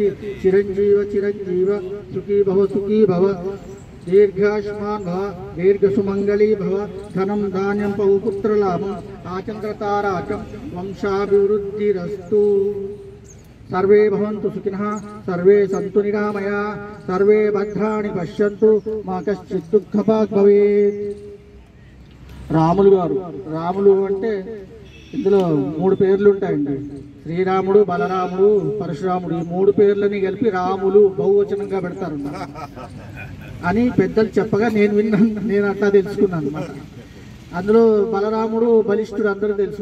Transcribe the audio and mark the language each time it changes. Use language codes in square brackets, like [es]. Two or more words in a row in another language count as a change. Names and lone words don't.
[sa] चिरञ्जीव चिरञ्जीव सुखी भव दीर्घायुष्मान् भव दीर्घसुमङ्गली भव धनं धान्यं बहुपुत्रलाभम् आचन्द्रताराकं वंशाभिवृद्धिरस्तु। सर्वे भवन्तु सुखिनः सर्वे सन्तु निरामया सर्वे भद्राणि पश्यन्तु मा कश्चित् दुःखभाग् भवेत्। [te] రాములు గారు రాములు అంటే ఇందులో మూడు పేర్లు ఉంటాయండి. శ్రీరాముడు బలరాముడు పరశురాముడు ఈ మూడు పేర్లని కలిపి రాములు బహువచనంగా పెడతారు అని పెద్దలు చెప్పగా నేను విన్నాను. నేను అట్లా తెలుసుకున్నాను అన్నమాట. అందులో బలరాముడు బలిష్ఠుడు అందరూ తెలుసు.